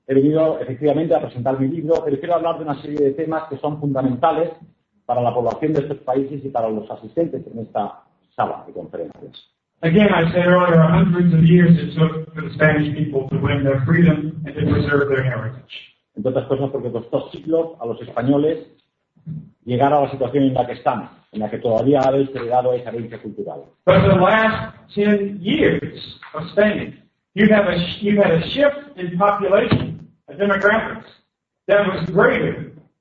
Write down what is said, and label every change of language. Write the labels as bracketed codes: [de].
[es] He venido efectivamente a presentar mi libro, pero quiero hablar de una serie de temas que son fundamentales para la población de estos países y para los asistentes en esta sala de conferencias. [en] Again, I said earlier, hundreds of years it took for the Spanish people to win their freedom and to preserve their heritage. [es] Entre otras cosas, porque costó siglos a los españoles llegar a la situación en la que están, en la que todavía habéis heredado esa herencia cultural. [en] But the last 10 years of Spain, you had a shift in population, a demographics, that was greater.